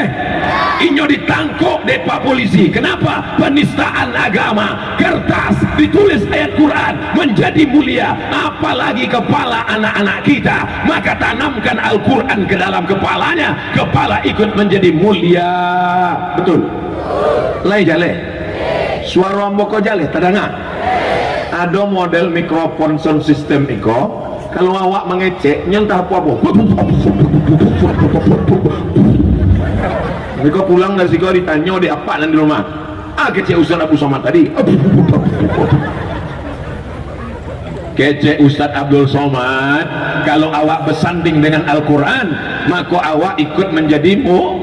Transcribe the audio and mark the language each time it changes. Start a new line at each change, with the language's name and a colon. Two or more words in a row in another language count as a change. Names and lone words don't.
Minangkabau: Inyo ditangkap dek Pak Polisi.
Indonesian: Kenapa? Penistaan agama. Kertas ditulis ayat Quran menjadi mulia, apalagi kepala anak-anak kita. Maka tanamkan Al-Quran ke dalam kepalanya, kepala ikut menjadi mulia. Betul?
Minangkabau: Lai jale suara amboko jale tadanga. Ada model mikrofon
English: sound system
Minangkabau: iko, kalau awak mengecek nyentah apa-apa mereka pulang dari Siko ditanya di apa di rumah. Kece Ustaz Abu Somad tadi. Kece Ustaz Abdul Somad, kalau awak bersanding dengan Al-Quran, maka awak ikut menjadimu.